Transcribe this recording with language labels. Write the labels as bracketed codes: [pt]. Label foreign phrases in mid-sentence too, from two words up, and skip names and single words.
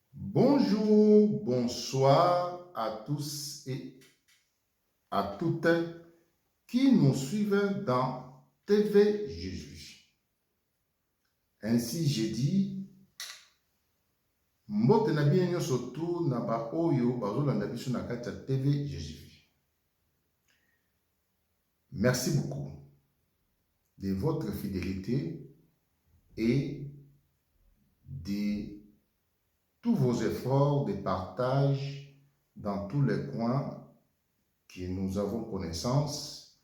[fr] Bonjour, bonsoir à tous et à toutes qui nous suivent dans TV Jésus. Ainsi, j'ai dit, [ln] mbote na [fr] bien surtout [ln] na ba oyo bazolanda biso na kati ya TV Jésus. [fr] Merci beaucoup de votre fidélité et de tous vos efforts de partage dans tous les coins que nous avons connaissance.